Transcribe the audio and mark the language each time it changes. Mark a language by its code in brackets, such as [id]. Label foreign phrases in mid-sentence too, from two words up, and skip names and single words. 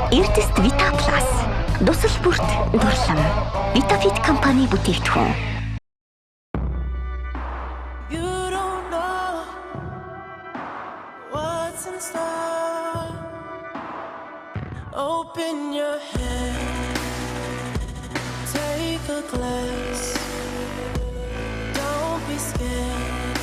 [mn] Эрдэс Vita Plus. Дусал бүрт дурлам. Vitafit компани бүтээгдэхүүн. [en] You don't know what's in store. Open your head, take a glass. Don't be scared.